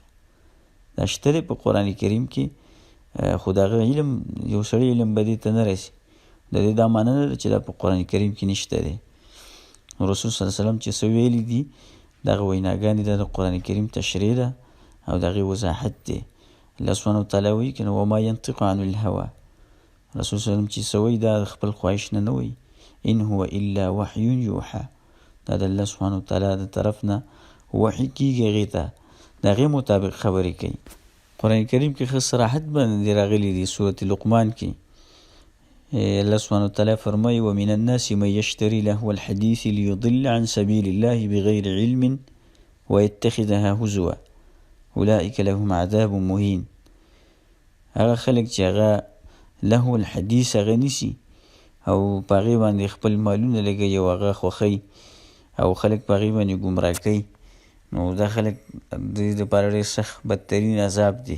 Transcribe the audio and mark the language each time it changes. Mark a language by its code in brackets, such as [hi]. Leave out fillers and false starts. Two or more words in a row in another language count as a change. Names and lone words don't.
[ps] دا شته دی په قرآن کریم کې، خو د هغه علم یو سړی علم به دې ته نه رسي. د دې دا معنی نه ده چې دا په قرآن کریم کې نشته دی. رسول صلی الله علیه وسلم چې څه ویلي دي دغه ویناګانې دا د قرآن کریم تشریح ده او د هغې وضاحت دی. الله سبحانه وتعالی وایي که نه [ar] وما ینطق عن الهوا، [ps] رسول صلی الله علیه وسلم چې څه وایي دا د خپل خواهش نه نه وایي، [ar] ان هو الا وحی یوحى، [ps] دا د الله سبحانه وتعالی د طرف نه وحی کېږي هغې ته، د هغې مطابق خبرې کوي. قرآن کریم کې ښه صراحت باندې راغلی دی. سورة لقمان کې الله سبحانه وتعالی فرمایي [ar] ومن الناس من یشتری لهو الحدیث لیضل عن سبیل الله بغیر علم ویتخذها هزوا اولئک لهم عذاب مهین. [ps] هغه خلک چې هغه [ar] لهو الحدیث [ps] هغه نیسي او په هغې باندې خپل مالونه لګوي او هغه خوښوي او خلک په هغې باندې ګمراه کوي، نو دا خلک د دې دپاره ډېر سخت بدترین عذاب دی.